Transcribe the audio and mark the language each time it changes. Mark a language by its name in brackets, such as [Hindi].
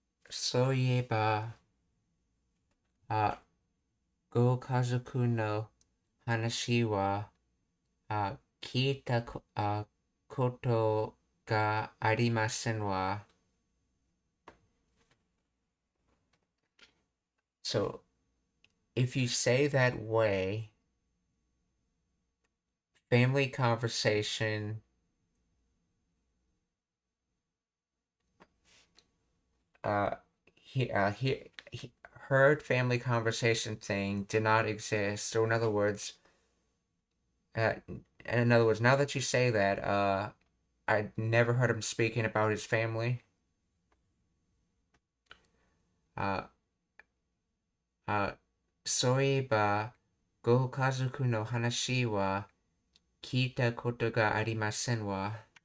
[Japanese] そういえばご家族の話は聞いたことがありませんわ。 [English] So, if you say that way, family conversation, he heard family conversation thing did not exist. Or in other words, now that you say that, I never heard him speaking about his family. [Japanese] Uh, そういえば、ご家族の話は聞いたことがありませんわ。